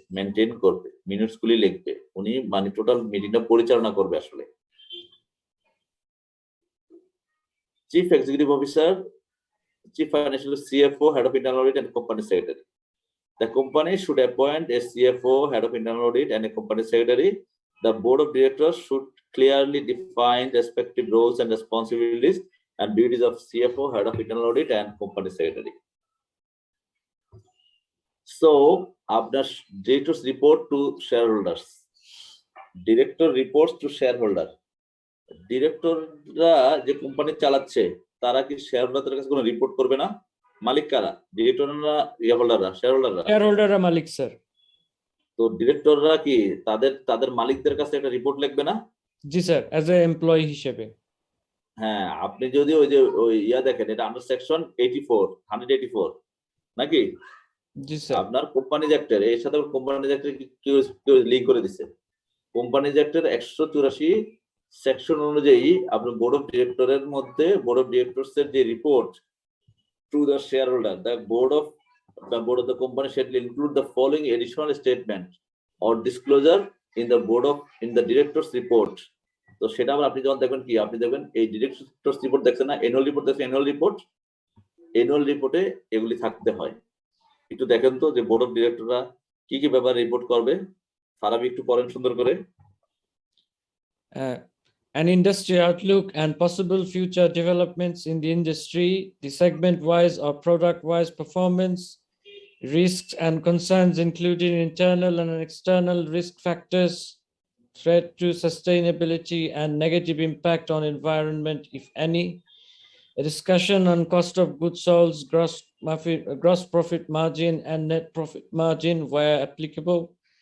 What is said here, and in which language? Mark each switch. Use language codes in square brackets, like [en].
[bn] Maintain করবে, minutes গুলি লিখবে, উনি মানে টোটাল মিটিংটা পরিচালনা করবে আসলে। [en] Chief executive officer, chief financial CFO, head of internal audit and company secretary. The company should appoint a CFO, head of internal audit and a company secretary. The board of directors should clearly define respective roles and responsibilities and duties of CFO, head of internal audit and company secretary. So, after directors report to shareholders, director reports to shareholder. [bn] ডিরেক্টররা যে company চালাচ্ছে তারা কি শেয়ারহোল্ডারদের কাছে কোনো report করবে না? মালিক কারা? ডিরেক্টররা, হোল্ডাররা, শেয়ারহোল্ডাররা? শেয়ারহোল্ডাররা মালিক স্যার। তো ডিরেক্টররা কি তাদের মালিকদের কাছে একটা রিপোর্ট লিখবে না? জি স্যার, অ্যাজ এ এমপ্লয়ি হিসেবে। হ্যাঁ, আপনি যদি ওই ইয়া দেখেন, এটা আন্ডার সেকশন 184 নাকি? জি স্যার। আপনার কোম্পানিজ অ্যাক্টের এর সাথে কোম্পানিজ অ্যাক্টের কি লিংক করে দিছে? কোম্পানিজ অ্যাক্টের 184 সেকশন অনুযায়ী আপনার বোর্ড অফ ডিরেক্টরের মধ্যে বোর্ড অফ ডিরেক্টরস এর যে report to the shareholder, [en] the board of the company shall include the following additional statement or disclosure in the directors report. [bn] তো সেটা আবার আপনি যখন দেখবেন কি, আপনি দেখবেন এই ডিরেক্টরস রিপোর্ট দেখছেন না, অ্যানুয়াল রিপোর্ট দেখছেন, অ্যানুয়াল রিপোর্টে এগুলি থাকতে হয়। একটু দেখেন তো যে বোর্ড অফ ডিরেক্টররা কি কি ব্যাপারে রিপোর্ট করবে, ফারাবি একটু পড়েন সুন্দর করে। [en] An industry outlook and possible future developments in the industry, the segment-wise or product-wise performance, risks and concerns including internal and external risk factors, threat to sustainability and negative impact on environment, if any, a discussion on cost of goods sold, gross profit margin and net profit margin where applicable,